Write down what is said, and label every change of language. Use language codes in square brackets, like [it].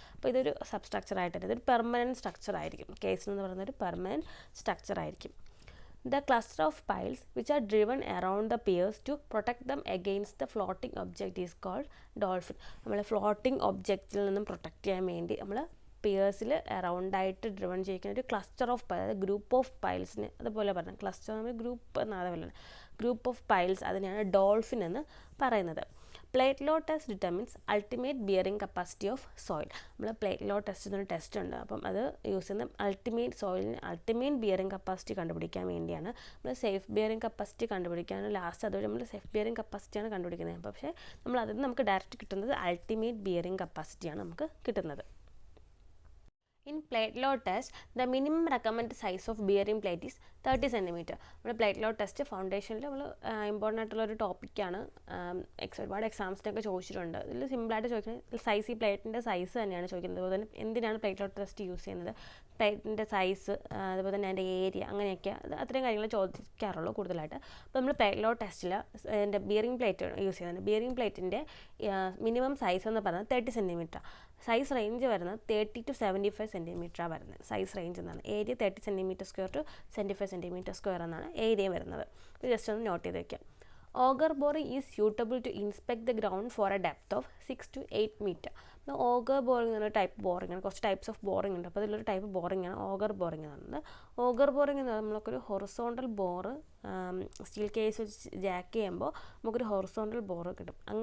[ml] അപ്പോൾ ഇതൊരു സബ്സ്ട്രക്ചറായിട്ട് തന്നെ, ഇതൊരു പെർമനൻറ്റ് സ്ട്രക്ചറായിരിക്കും. കേസൺ എന്ന് പറയുന്ന ഒരു permanent സ്ട്രക്ചറായിരിക്കും. [en] The cluster of piles which are driven around the piers to protect them against the floating object is called dolphin. [ml] നമ്മൾ ഫ്ലോട്ടിംഗ് ഒബ്ജക്റ്റിൽ നിന്നും പ്രൊട്ടക്റ്റ് ചെയ്യാൻ വേണ്ടി നമ്മൾ പിയേഴ്സിൽ അറൗണ്ടായിട്ട് ഡ്രിവൺ ചെയ്യിക്കുന്ന ഒരു ക്ലസ്റ്റർ ഓഫ് അതായത് ഗ്രൂപ്പ് ഓഫ് പൈൽസിന്, അതുപോലെ പറഞ്ഞാൽ ക്ലസ്റ്റർ നമ്മൾ ഗ്രൂപ്പ് എന്നതുപോലെ ഗ്രൂപ്പ് ഓഫ് പൈൽസ്, അതിനെയാണ് ഡോൾഫിൻ എന്ന് പറയുന്നത്. [en] Plate load test determines ultimate bearing capacity of soil. [ml] നമ്മൾ പ്ലേറ്റ് ലോ ടെസ്റ്റ് എന്നൊരു ടെസ്റ്റ് ഉണ്ട്. അപ്പം അത് യൂസ് ചെയ്യുന്ന അൾട്ടിമേറ്റ് ബിയറിംഗ് കപ്പാസിറ്റി കണ്ടുപിടിക്കാൻ വേണ്ടിയാണ്. നമ്മൾ സേഫ് ബിയറിംഗ് കപ്പാസിറ്റി കണ്ടുപിടിക്കാനും ലാസ്റ്റ് അതുവഴി നമ്മൾ സേഫ് ബിയറിംഗ് കപ്പാസിറ്റിയാണ് കണ്ടുപിടിക്കുന്നത്. പക്ഷേ നമ്മൾ അതിൽ നിന്ന് നമുക്ക് ഡയറക്റ്റ് കിട്ടുന്നത് അൾട്ടിമേറ്റ് ബിയറിംഗ് കപ്പാസിറ്റിയാണ് നമുക്ക് കിട്ടുന്നത്. [en] In plate load test, the minimum recommended size of bearing plate is 30 cm. [ml] നമ്മുടെ പ്ലേറ്റ് ലോഡ് ടെസ്റ്റ് ഫൗണ്ടേഷനിൽ നമ്മൾ ഇമ്പോർട്ടൻ്റ് ആയിട്ടുള്ളൊരു ടോപ്പിക്കാണ്. ഒരുപാട് എക്സാംസിനൊക്കെ ചോദിച്ചിട്ടുണ്ട്. ഇതിൽ സിമ്പിളായിട്ട് ചോദിക്കുന്നത് സൈസ്, ഈ പ്ലേറ്റിൻ്റെ സൈസ് തന്നെയാണ് ചോദിക്കുന്നത്. അതുപോലെ തന്നെ എന്തിനാണ് പ്ലേറ്റ് ലോഡ് ടെസ്റ്റ് യൂസ് ചെയ്യുന്നത്, പ്ലേറ്റിൻ്റെ സൈസ്, അതുപോലെ തന്നെ അതിൻ്റെ ഏരിയ, അങ്ങനെയൊക്കെ അത്രയും കാര്യങ്ങൾ ചോദിക്കാറുള്ളൂ കൂടുതലായിട്ട്. അപ്പോൾ നമ്മൾ പ്ലേറ്റ് ലോഡ് ടെസ്റ്റിൽ അതിൻ്റെ ബിയറിംഗ് പ്ലേറ്റ് യൂസ് ചെയ്യുന്നുണ്ട്. ബിയറിംഗ് പ്ലേറ്റിൻ്റെ മിനിമം സൈസ് എന്ന് പറയുന്നത് 30 cm. സൈസ് റേഞ്ച് വരുന്നത് 30 to 75 cm വരുന്നത് സൈസ് റേഞ്ച് എന്നാണ്. ഏരിയ 30 cm² to 75 cm² എന്നാണ് ഏരിയ വരുന്നത്. ഇത് ജസ്റ്റ് ഒന്ന് നോട്ട് ചെയ്ത് വയ്ക്കാം. [en] Auger boring is suitable to inspect the ground for a depth of 6 to 8 meter. [ml] Auger boring എന്നൊരു ടൈപ്പ് ബോറിംഗ് ആണ്. കുറച്ച് ടൈപ്സ് ഓഫ് ബോറിംഗ് ഉണ്ട്. അപ്പോൾ അതിലൊരു ടൈപ്പ് ബോറിംഗ് ആണ് ഓഗർ ബോറിംഗ് എന്ന് പറയുന്നത്. ഓഗർ ബോറിംഗ് എന്ന് പറയുമ്പോൾ നമുക്കൊരു ഹൊറിസോണ്ടൽ ബോറ് സ്റ്റീൽ കേസ് വെച്ച് ജാക്ക് ചെയ്യുമ്പോൾ നമുക്കൊരു ഹൊറിസോണ്ടൽ ബോറ് കിട്ടും.